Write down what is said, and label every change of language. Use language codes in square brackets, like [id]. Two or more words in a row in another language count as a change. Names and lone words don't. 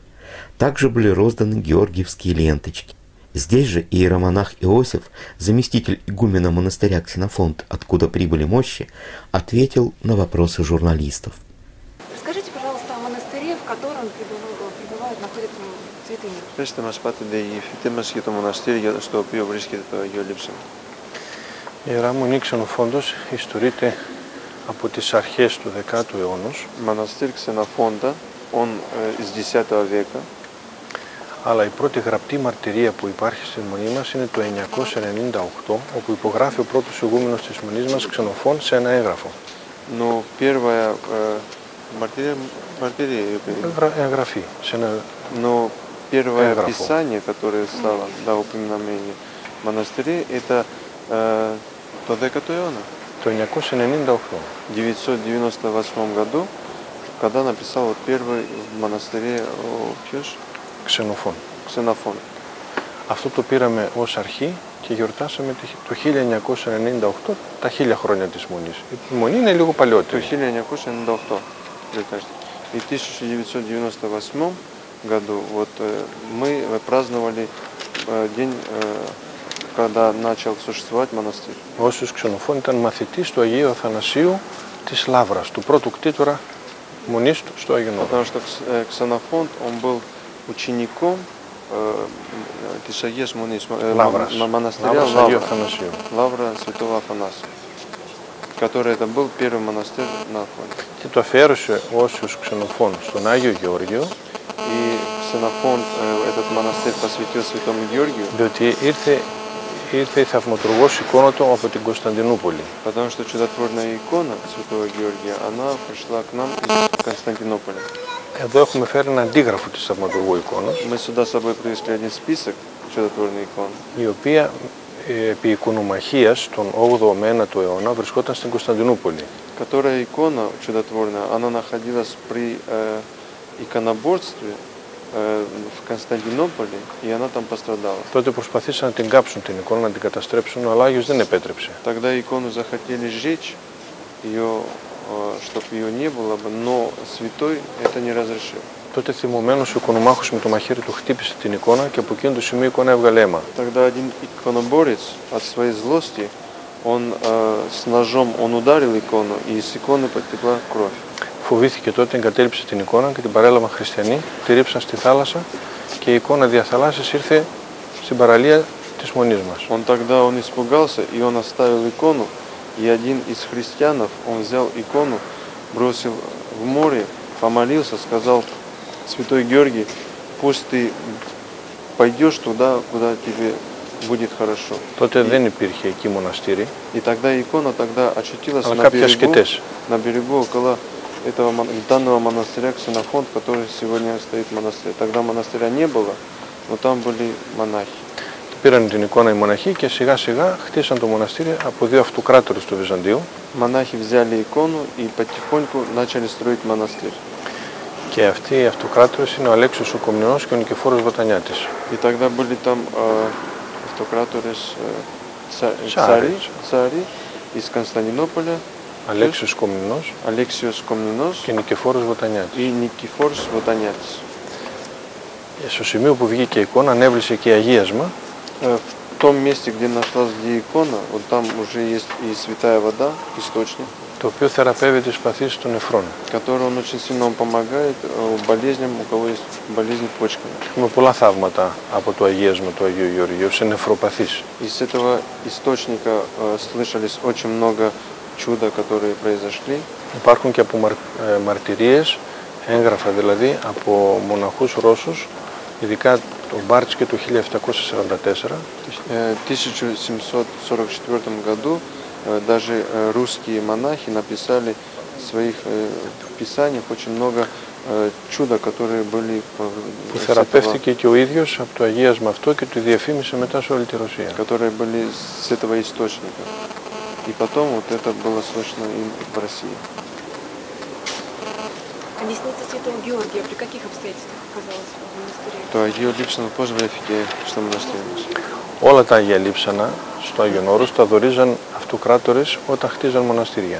[ru] Также были розданы георгиевские ленточки. Здесь же иеромонах Иосиф, заместитель игумена монастыря Ксенофонт, откуда прибыли мощи, ответил на вопросы журналистов. Расскажите, пожалуйста, о монастыре, в котором пребывают, находится святыня. [el] Πέστε μας, πάτε διηγηθείτε μας για το μοναστήρι στο οποίο βρίσκεται το Αγίο Λείψανο. Η Ιερά Μονή Ξενοφόντος ιστορείται από τις αρχές του 10ου αιώνα. [ru] Монастырь Ксенофонта, он из X века. [el] Αλλά η πρώτη γραπτή μαρτυρία που υπάρχει στη Μονή μας είναι το 998, όπου υπογράφει ο πρώτος ηγούμενος της Μονής μας, Ξενοφών, σε ένα έγγραφο. [ru] Но первая [el] Εγγραφή, σε ένα [ru] Но первое [el] έγγραφο. [ru] писание, которое стало упоминанием монастыря, это [el] το 10ο αιώνα. Το 998. [ru] В 998 году, когда написал вот первый в монастыре Ξενοφών. Ксенофон. [el] Αυτό το πήραμε ως αρχή και γιορτάσαμε το 1998, τα 1000 χρόνια της Μονής. Η Μονή είναι λίγο Το παλιότερη. 1998. [ru] И в 1998 году вот мы праздновали день, когда начал существовать монастырь. [el] Ο Όσιος Ξενοφών ήταν μαθητής του Αγίου Αθανασίου της Λαύρας, του πρώτου κτήτορα Μονής στο Άγιο Νόβο. [ru] Потому что Ксенофонт, он был учеником [el] της Αγίας Μονής, [ru] монастыря Лавра Святого Афанасия, который это был первый монастырь на Афоне. [el] Και το αφιέρωσε ο Όσιος Ξενοφών στον Άγιο Γεώργιο. [ru] И Ксенофонт этот монастырь посвятил Святому Георгию. [el] Διότι ήρθε η θαυματουργός εικόνα του από την Κωνσταντινούπολη. [ru] Потому что чудотворная икона Святого Георгия, она пришла к нам из Константинополя. [el] Εδώ έχουμε φέρει ένα αντίγραφο της θαυματουργού εικόνας, [ru] Мы сюда с собой привезли один список чудотворной иконы, [el] η οποία επί οικονομαχίας τον 8ο με 9ο αιώνα βρισκόταν στην Κωνσταντινούπολη. [ru] которая икона чудотворная, она находилась при иконоборстве в Константинополе, и она там пострадала. [el] Τότε προσπαθήσαν να την κάψουν την εικόνα, να την καταστρέψουν, αλλά ο Άγιος δεν επέτρεψε. [ru] Тогда икону захотели сжечь, чтобы ее не было бы, но святой это не разрешил. [el] Τότε θυμωμένος ο οικονομάχος με το μαχαίρι του χτύπησε την εικόνα και από εκείνο το σημείο η εικόνα έβγαλε αίμα. [ru] Тогда один иконоборец от своей злости, он с ножом ударил икону, и из иконы потекла кровь. [el] Φοβήθηκε τότε, εγκατέλειψε την εικόνα και την παρέλαβαν χριστιανοί, τη ρίψαν στη θάλασσα και η εικόνα διαθαλάσσης ήρθε στην παραλία της Μονής μας. [ru] Он испугался, и он оставил икону, и один из христианов, он взял икону, бросил в море, помолился, сказал: «Святой Георгий, пусть ты пойдешь туда, куда тебе будет хорошо». [el] Τότε δεν υπήρχε εκεί μοναστήρι, [ru] И тогда икона очутилась [el] αλλά κάποιοι ασκητές. [ru] на берегу около данного монастыря Ксенофонт, который сегодня стоит монастырь. Тогда монастыря не было, но там были монахи. [el] Πήραν την εικόνα οι μοναχοί και σιγά σιγά χτίσαν το μοναστήρι από δύο αυτοκράτορες του Βυζαντίου. [ru] Монахи взяли икону и потихоньку начали строить монастырь. [el] Και αυτοί οι αυτοκράτορες είναι ο Αλέξιος ο Κομνηνός και ο Νικηφόρος Βοτανιάτης. [ru] И тогда были там автократores, цари из Константинополя, [el] Αλέξιος Κομνηνός Αλέξιος Κομνηνός και Νικηφόρος Βοτανιάτης. [ru] и Никифорос Вотанятис. [el] Στο σημείο που βγήκε η εικόνα ανέβλησε και αγίασμα. [ru] В том месте, где нашлась икона, вот там уже есть и святая вода, источник, [el] το οποίο θεραπεύει τις παθήσεις των νεφρών. [ru] который он очень сильно помогает болезням, у кого есть болезни почками. [el] Έχουμε πολλά θαύματα από το αγίασμα του Αγίου Γεωργίου σε νεφροπαθείς. [ru] Из этого источника слышались очень много чуда, которые произошли. [el] Υπάρχουν και από μαρτυρίες, έγγραφα δηλαδή, από μοναχούς Ρώσους ειδικά το Μπάρτσκε το 1744. [ru] В 1744 году даже русские монахи написали в своих писаниях очень много чуда, которые были [el] Που θεραπεύτηκε και ο ίδιος από το αγίασμα αυτό και το διαφήμισε μετά σε όλη τη Ρωσία. [ru] которые были с этого источника. И потом вот это было слышно и в России. А десница святого Георгия при каких обстоятельствах оказалась в монастыре? [el] Το Αγίο Λείψανο πώς βρέθηκε στο μοναστήρι μας? Όλα τα Αγία Λείψανα στο Άγιον Όρος τα δορίζαν αυτοκράτορες όταν χτίζαν μοναστήρια.